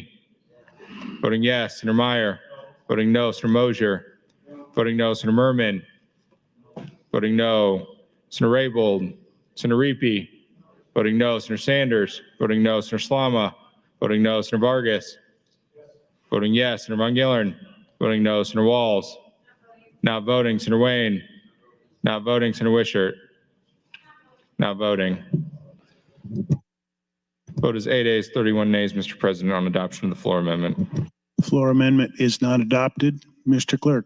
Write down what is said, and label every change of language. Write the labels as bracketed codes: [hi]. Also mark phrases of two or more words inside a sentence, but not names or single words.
[en] Voting yes. Senator Meyer. Voting no. Senator Mosier. Voting no. Senator Merman. Voting no. Senator Raybold. Senator Reapy. Voting no. Senator Sanders. Voting no. Senator Slama. Voting no. Senator Vargas. Voting yes. Senator Von Gillern. Voting no. Senator Walls. Not voting. Senator Wayne. Not voting. Senator Wishart. Not voting. Vote is 8 ayes, 31 nays, Mr. President, on adoption of the floor amendment. Floor amendment is not adopted. Mr. Clerk.